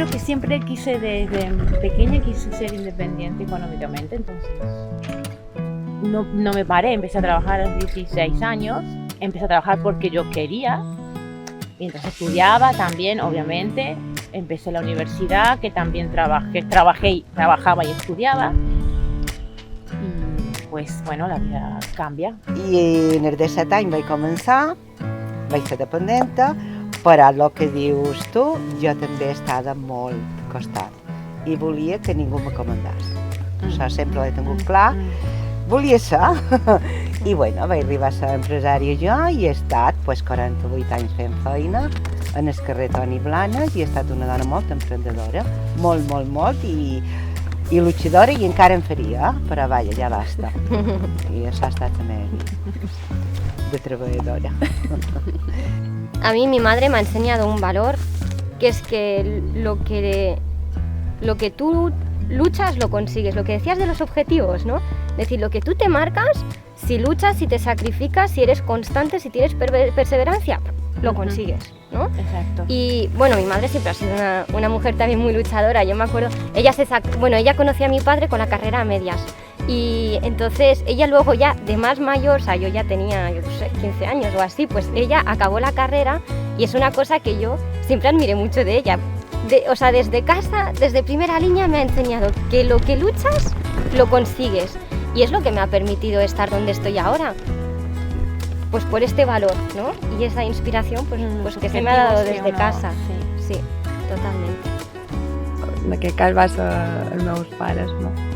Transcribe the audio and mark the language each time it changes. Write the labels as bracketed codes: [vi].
[es] siempre desde pequeña quise ser independiente económicamente, entonces no me paré, empecé a trabajar a los 16 años, empecé a trabajar porque yo quería, y entonces estudiaba también, obviamente, empecé la universidad, que también trabajaba y estudiaba, y pues bueno, [ca] la vida canvia. I en els 17 anys vaig començar, vaig ser dependenta, però el que dius tu, jo també estava molt costat i volia que ningú me comandés. Això sempre ho he tingut clar. Volia ser. I bueno, vaig arribar a ser empresària jo i he estat 48 anys fent feina en el carrer Toni Blanes i he estat una dona molt emprendedora, molt, [es] i luchadora, [ca] i encara en faria, però vaja, ja basta. I això ha estat la meva vida de treballadora. [es] A mí mi madre me ha enseñado un valor, que es que lo que tú luchas lo consigues. Lo que decías de los objetivos, ¿no? Es decir, lo que tú te marcas, si luchas, si te sacrificas, si eres constante, si tienes perseverancia, lo consigues, ¿no? Exacto. Y bueno, mi madre siempre ha sido una mujer también muy luchadora. Yo me acuerdo, ella conocía a mi padre con la carrera a medias. Y entonces ella luego ya de más mayor, o sea, yo ya tenía, 15 años o así, pues ella acabó la carrera y es una cosa que yo siempre admiré mucho de ella. O sea, desde casa, desde primera línea me ha enseñado que lo que luchas, lo consigues. Y es lo que me ha permitido estar donde estoy ahora. Pues por este valor, ¿no? Y esa inspiración, pues que se me ha dado desde casa. [ca] Sí, totalment. En aquest cas va ser els meus pares, no?